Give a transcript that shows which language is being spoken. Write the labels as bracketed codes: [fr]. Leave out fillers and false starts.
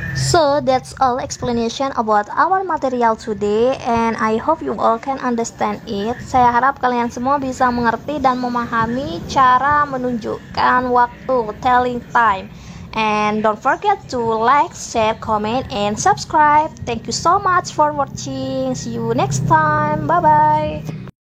[en] So that's all explanation about our material today, and I hope you all can understand it. [id] Saya harap kalian semua bisa mengerti dan memahami cara menunjukkan waktu, telling time. [en] And don't forget to like, share, comment, and subscribe. Thank you so much for watching. See you next time. Bye bye.